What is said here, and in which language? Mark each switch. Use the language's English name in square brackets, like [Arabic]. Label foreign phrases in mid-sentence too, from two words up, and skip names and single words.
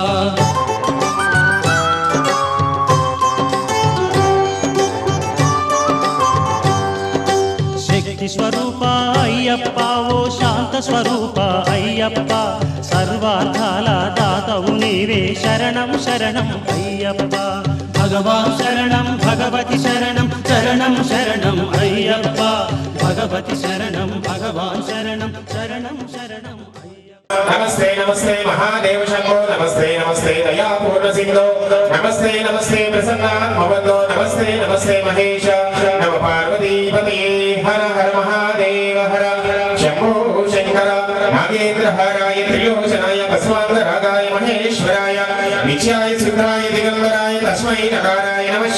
[Telugu] శక్తి స్వరూప అయ్యప్ప ఓ శాంత స్వరూప అయ్యప్ప. సర్వార్థాల దాతవు నీవే శరణం శరణం అయ్యప్ప. భగవాన్ శరణం భగవతి శరణం శరణం శరణం అయ్యప్ప భగవతి శరణం భగవాన్ శరణం శరణం శరణం [Sanskrit] नमस्ते नमस्ते महादेव शंभो नमस्ते नमस्ते दयापूर्ण सिंधो नमस्ते नमस्ते प्रसन्नात्मवन्दो नमस्ते नमस्ते महेश नम पार्वतीपते हर हर महादेव हर शंभो शंकर नागेन्द्र हराय त्रिलोचनाय भस्मान्तरागाय महेश्वराय नित्याय सुत्राय दिगंबराय तस्मै नकाराय नमः